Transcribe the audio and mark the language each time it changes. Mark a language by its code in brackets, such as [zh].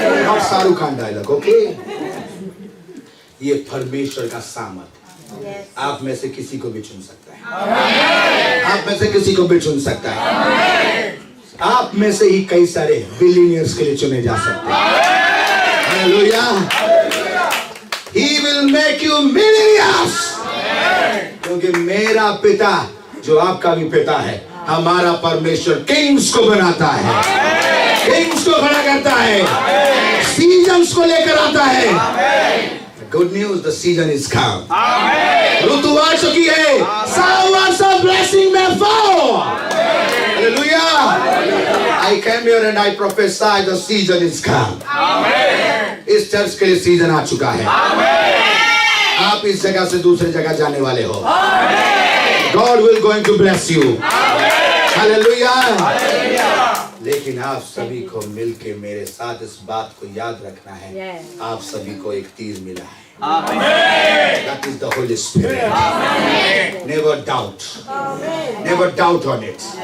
[hi] और Shahrukh Khan dialogue, okay? ये परमेश्वर का सामर्थ आप में से किसी को भी चुन सकता है, आप में से किसी को भी चुन सकता है। आप में से ही कई सारे बिलियनियर्स के लिए चुने जा सकते हैं। Hallelujah. [en] He will make you millionaires। [hi] क्योंकि मेरा पिता जो आपका भी पिता है, हमारा परमेश्वर किंग्स को बनाता है, किंग्स को खड़ा करता है, सीजन्स को लेकर आता है। [en] Good news, the season is come। [hi] ऋतु आ चुकी है, [en] showers of blessing may fall। Hallelujah। I came here and I prophesy the season is come। [hi] इस चर्च के लिए सीजन आ चुका है। आप इस जगह से दूसरी जगह जाने वाले हो। [en] God will going to bless you। [hi] Hallelujah। लेकिन आप सभी को मिलके मेरे साथ इस बात को याद रखना है, आप सभी को एक तीर मिला है। [en] That is the Holy Spirit। Never doubt, never doubt on it।